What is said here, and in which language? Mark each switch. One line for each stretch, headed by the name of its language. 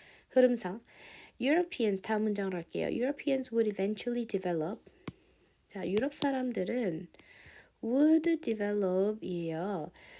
Korean: 흐름상 Europeans, 다음 문장으로 할게요.
English: Europeans would eventually develop.
Korean: 자, 유럽 사람들은
English: would develop
Korean: 이에요.